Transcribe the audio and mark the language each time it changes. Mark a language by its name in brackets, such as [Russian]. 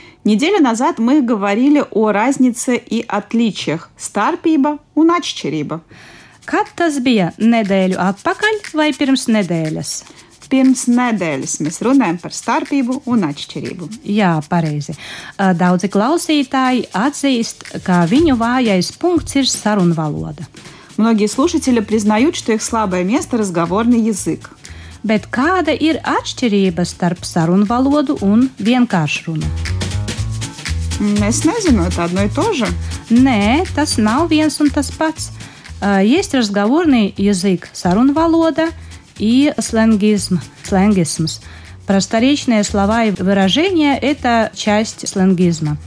[Russian] Неделю назад мы говорили о разнице и отличиях starpība un atšķirība. [Latvian] Kad tas bija nedēļu atpakaļ vai pirms nedēļas? Pirms nedēļas mēs runājam par starpību un atšķirību. Jā, pareizi. Daudzi klausītāji atzīst, ka viņu vājais punkts ir sarunvaloda. [Russian] Многие слушатели признают, что их слабое место – разговорный язык. [Latvian] Bet kāda ir atšķirība starp sarunvalodu un vienkāršrunu? [Russian] Es nezinu, это одно и то же. [Latvian] Nē, tas nav viens un tas pats. [Russian] Есть разговорный язык sarunvaloda и сленгизм. Просторечные слова и выражения – это часть сленгизма.